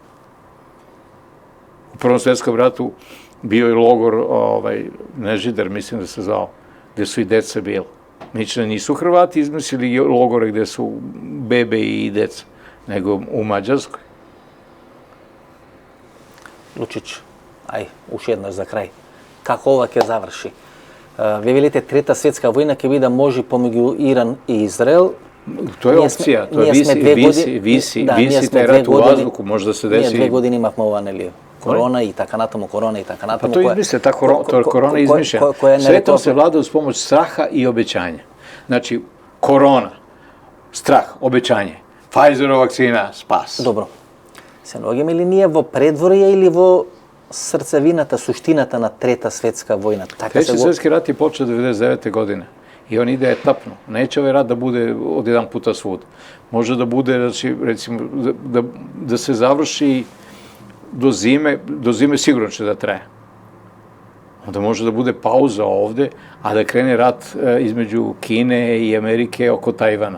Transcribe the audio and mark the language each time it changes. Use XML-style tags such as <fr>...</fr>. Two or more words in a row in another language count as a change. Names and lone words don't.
<sr>U Prvom svjetskom ratu bio je logor Nežidar, mislim da se zvao, gde su i deca bili. Nične nisu Hrvati izmislili logore gde su bebe i deca, nego u Mađarskoj.</sr> <mk>Lučić, уште еднаш за крај. Како ова ќе заврши? Вие велите трета светска војна ќе биде може помеѓу Иран и Израел.</mk> <sr>To je opcija, to visi taj rat u vazduhu, može da se desi.</sr> <mk>Ние 2 години имавме ова, нели? Корона и така натаму.</mk> <sr>Pa to izmisle, ta korona je izmišljena. Svetom se vlada uz pomoć straha i obećanja. Znači, korona, strah, obećanje, Pfizerova vakcina, spas.</sr> <mk>Добро. Се наоѓаме ли ние во предворје или во срцевината, суштината на Трета светска војна?</mk> <sr>Treći svjetski rat je počeo 99. godine i on ide etapno. Neće ovaj rat da bude od jedan puta svud. Može da bude, recimo, da se završi do zime sigurno će da traje. Onda može da bude pauza ovde, a da krene rat između Kine i Amerike oko Tajvana.</sr>